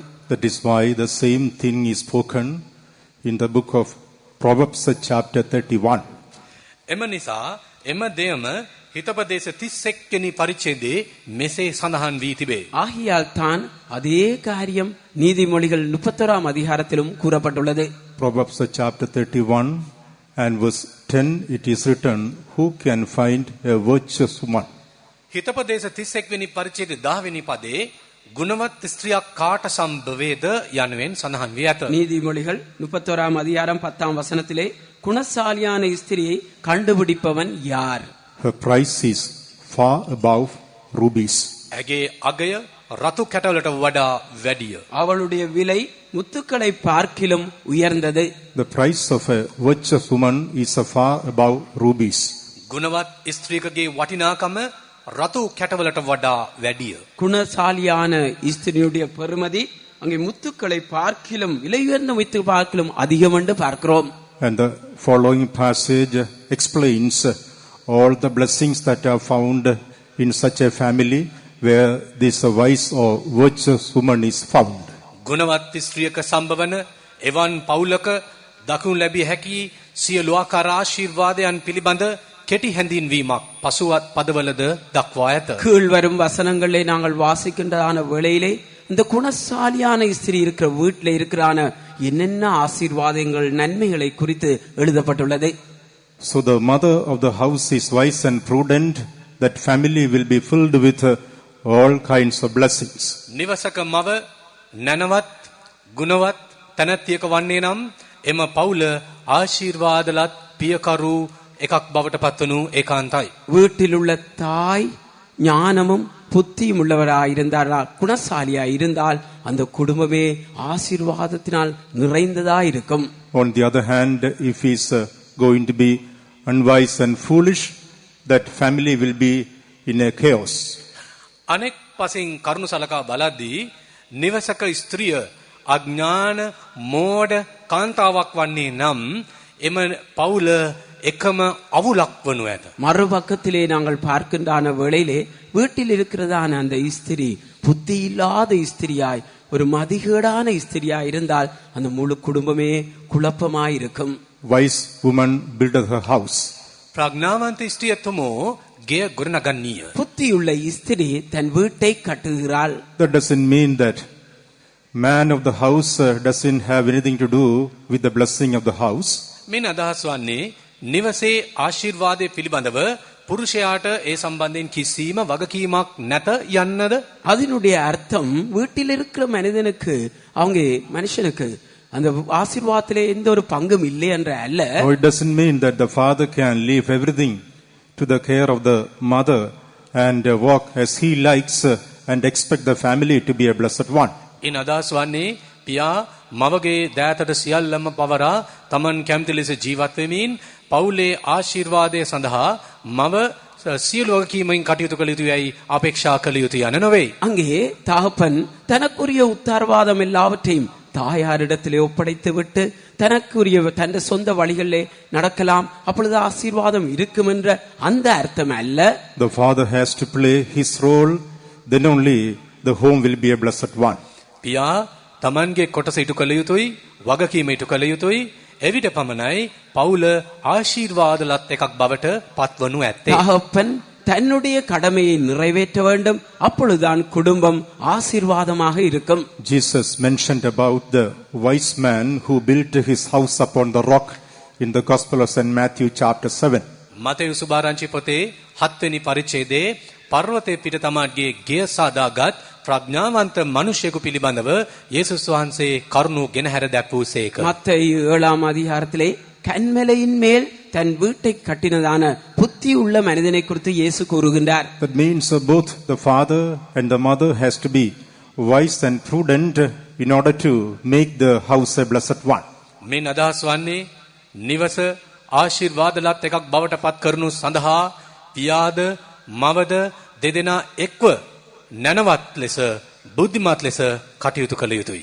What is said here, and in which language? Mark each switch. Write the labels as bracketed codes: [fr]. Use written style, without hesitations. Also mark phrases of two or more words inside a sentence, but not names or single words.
[en] That is why the same thing is spoken in the book of Proverbs chapter 31. [si] එම නිසා එම දෙයම හිතපදේශ 31 වෙනි පරිච්ඡේදයේ මෙසේ සඳහන් වී තිබේ. [ta] ஆகையால் தான் அதே காரியம் நீதிமொழிகள் 31ஆம் அதிகாரத்திலும் கூறப்பட்டுள்ளது. [en] Proverbs chapter 31 and verse 10 it is written, who can find a virtuous woman? [si] හිතපදේශ 31 වෙනි පරිච්ඡේදයේ 10 වෙනි පදයේ ගුණවත් ස්ත්‍රියක් කාට සම්භවේද යනුවෙන් සඳහන් වී ඇත. [ta] நீதிமொழிகள் 31ஆம் அதிகாரம் 10ஆம் வசனத்திலே குணசாலியான ஸ்திரியை கண்டுபிடிப்பவன் யார்? [en] Her price is far above rubies. [si] ඇගේ අගය රතු කැටවලට වඩා වැඩිය. [ta] அவளுடைய விலை முத்துக்களை பார்க்கிலும் உயர்ந்தது. [en] The price of a virtuous woman is far above rubies. [si] ගුණවත් ස්ත්‍රියකගේ වටිනාකම රතු කැටවලට වඩා වැඩිය. [ta] குணசாலியான ஸ்திரியுடைய பெருமதி அங்கே முத்துக்களை பார்க்கிலும் விலை உயர்ந்த முத்து பார்க்கிலும் அதிகம் என்று பார்க்கிறோம். [en] And the following passage explains all the blessings that are found in such a family where this wise or virtuous woman is found. [si] ගුණවත් ස්ත්‍රියක සම්භවන එවන් පවුලක දකුණු ලැබිය හැකි සියලු ආකාර ආශිර්වාදයන් පිළිබඳ කෙටි හැඳින්වීමක් පසුවත් පදවලද දක්වා ඇත. [ta] கீழ் வரும் வசனங்களை நாங்கள் வாசிக்கின்றதான வேளையிலே இந்த குணசாலியான ஸ்திரீ இருக்கிற வீட்டில் இருக்கிறான என்னென்ன ஆசீர்வாதங்கள் நன்மைகளை குறித்து எழுதப்பட்டுள்ளது. [en] So the mother of the house is wise and prudent. That family will be filled with all kinds of blessings. [si] නිවසක මව නැනවත් ගුණවත් තැනැත්තියක වන්නේ නම් එම පවුල ආශිර්වාදලත් පියකරු එකක් බවට පත්වනු ඒකාන්තයි. [ta] வீட்டில் உள்ள தாய் ஞானமும் புத்தியும் உள்ளவராயிருந்தால் குணசாலியாய் இருந்தால் அந்த குடும்பமே ஆசீர்வாதத்தினால் நிறைந்ததா இருக்கும். [en] On the other hand, if he is going to be unwise and foolish, that family will be in a chaos. [si] අනෙක් පසින් කරුණු සලකා බලද්දී නිවසක ස්ත්‍රිය අඥාන මෝඩ කාන්තාවක් වන්නේ නම් එම පවුල එකම අවුලක් වනු ඇත. [ta] மறுபக்கத்திலே நாங்கள் பார்க்கின்றான வேளையிலே வீட்டில் இருக்கிறதான அந்த ஸ்திரீ புத்தி இல்லாத ஸ்திரியாய் ஒரு மதிகேடான ஸ்திரியாய் இருந்தால் அந்த முழு குடும்பமே குழப்பமாய் இருக்கும். [en] Wise woman buildeth her house. [si] ප්‍රඥාවන්ත ස්ත්‍රිය තුමෝ ගෙය ගොඩනගන්නීය. [ta] புத்தியுள்ள ஸ்திரீ தன் வீட்டை கட்டுகிறாள். [en] That doesn't mean that man of the house doesn't have anything to do with the blessing of the house. [si] මෙන්න අදහස් වන්නේ නිවසේ ආශිර්වාදයේ පිළිබඳව පුරුෂයාට ඒ සම්බන්ධයෙන් කිසිම වගකීමක් නැත යන්නද? [ta] அதனுடைய அர்த்தம் வீட்டில் இருக்கிற மனுஷனுக்கு அந்த ஆசீர்வாதத்திலே எந்த ஒரு பங்கும் இல்லை என்ற அல்ல. [en] No, it doesn't mean that the father can leave everything to the care of the mother and walk as he likes and expect the family to be a blessed one. [si] ඉන් අදහස් වන්නේ පියා මවගේ දෑතට සියල්ලම පවරා තමන් කැමති ලෙස ජීවත් වෙමින් පවුලේ ආශිර්වාදය සඳහා මව සියලු වගකීමෙන් කටයුතු කළ යුතුයයි අපේක්ෂා කළ යුතුය යන නොවේ. [ta] அங்கே தகப்பன் தனக்குரிய உத்தரவாதம் எல்லாவற்றையும் தாயாரிடத்திலே ஒப்படைத்து விட்டு தனக்குரிய தன் சொந்த வழிகளிலே நடக்கலாம், அப்பொழுது ஆசீர்வாதம் இருக்கும் என்ற அந்த அர்த்தம் அல்ல. [en] The father has to play his role, then only the home will be a blessed one. [si] පියා තමන්ගේ කොටස ඉටු කළ යුතුයි, වගකීම ඉටු කළ යුතුයි. එවිට පමණයි පවුල ආශිර්වාදලත් එකක් බවට පත්වනු ඇත්තේ. [ta] தகப்பன் தன்னுடைய கடமையை நிறைவேற்ற வேண்டும், அப்பொழுதுதான் குடும்பம் ஆசீர்வாதமாக இருக்கும். [en] Jesus mentioned about the wise man who built his house upon the rock in the Gospel of St. Matthew chapter 7. [si] මතෙව් සුභාරංචි පොතේ 7 වෙනි පරිච්ඡේදයේ පර්වතයේ පිට තමාගේ ගෙය සාදාගත් ප්‍රඥාවන්ත මිනිසෙකු පිළිබඳව යේසුස් වහන්සේ කරුණු ගෙනහැර දැක්වූසේක. [ta] மத்தேயு 7ஆம் அதிகாரத்திலே கன்மலையின் மேல் தன் வீட்டை கட்டினதான புத்தி உள்ள மனிதனை குறித்து இயேசு கூறுகின்றார். [en] That means both the father and the mother has to be wise and prudent in order to make the house a blessed one. [si] මේ අදහස් වන්නේ නිවස ආශිර්වාදලත් එකක් බවට පත් කරනු සඳහා පියාද මවද දෙදෙනා එක්ව නැනවත් ලෙස බුද්ධිමත් ලෙස කටයුතු කළ යුතුයි.